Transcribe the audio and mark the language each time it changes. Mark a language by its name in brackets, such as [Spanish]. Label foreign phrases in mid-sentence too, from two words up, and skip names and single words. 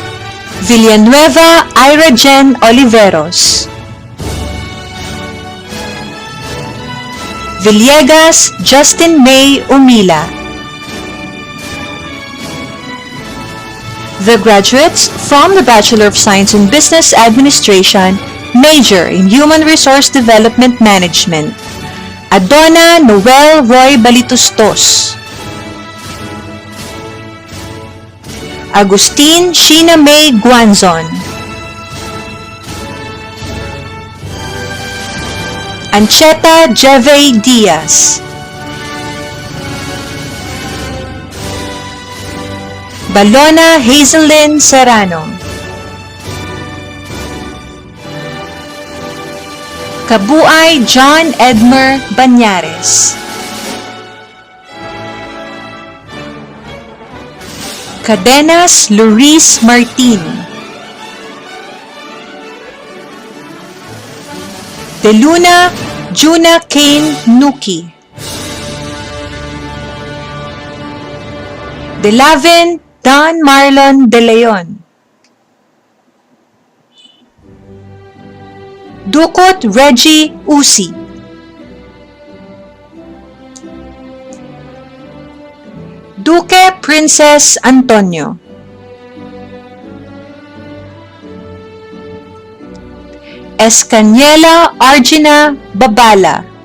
[English] Villanueva Ira Jen Oliveros, Villegas Justin May Umila. The graduates from the Bachelor of Science in Business Administration, major in Human Resource Development Management, Adona Noel Roy Balitustos. Agustin Sheena May Guanzon. Ancheta Jeve Diaz. Balona Hazelyn Serrano. Kabuay John Edmer Banyares. Cadenas Luis Martin. De Luna Juna Kane Nuki. De Laven Don Marlon De Leon. Dukot Reggie Usi. Duque Princess Antonio. Escaniela Argina Babala.